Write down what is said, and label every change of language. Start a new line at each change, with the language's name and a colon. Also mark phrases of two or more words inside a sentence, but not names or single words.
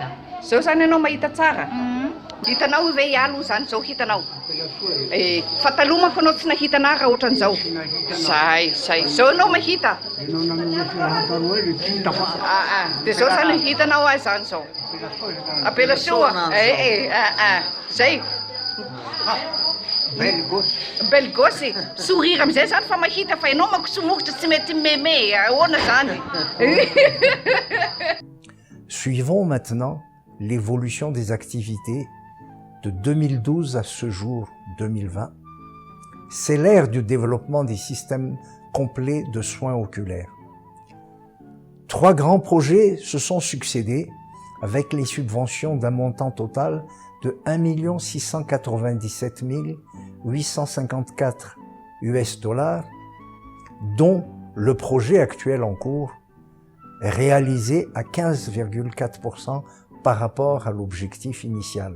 Malagasy: Zao zany ianao mahita tsara? Hitanao ve ialo zany zao hitanao? Fa taloha manko anao tsy nahitana raha ohatran'izao. Zay. Zao anao mahita? Dia zao zany hitanao azy zany zao. Apela soa. Zay.
French: Belle gosse.
Malagasy: Sourire amizay zany fa mahita fa ianao manko somokotra tsy mety mémé. Ahoana zany?
French: Suivons maintenant l'évolution des activités de 2012 à ce jour 2020. C'est l'ère du développement des systèmes complets de soins oculaires. 3 grands projets se sont succédés avec les subventions d'un montant total de 1 697 854 US $, dont le projet actuel en cours est réalisé à 15,4% par rapport à l'objectif initial.